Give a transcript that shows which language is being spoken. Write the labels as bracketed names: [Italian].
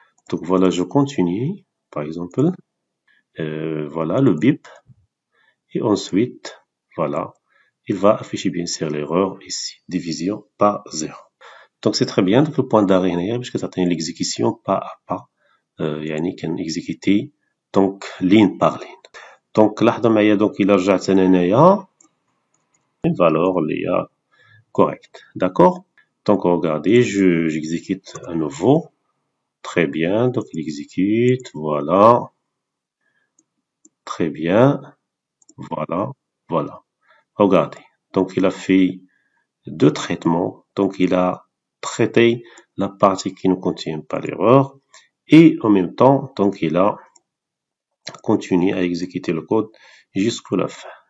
[French] Donc voilà, je continue, par exemple, voilà le bip et ensuite voilà, il va afficher bien sûr l'erreur ici, division par 0. Donc c'est très bien, donc le point d'arrêt [Arabic] هنايا باش كتعطيني [French] l'exécution pas à pas يعني كنexécuter donc ligne par ligne. [Arabic] Donc لاحظوا معايا donc إلا رجعت أنا هنايا une valeur اللي هي correcte. [French] D'accord. Donc regardez, j'exécute à nouveau. Très bien, donc il exécute, voilà. Très bien, voilà, voilà. Regardez, donc il a fait deux traitements. Donc il a traité la partie qui ne contient pas l'erreur et en même temps, donc il a continué à exécuter le code jusqu'à la fin.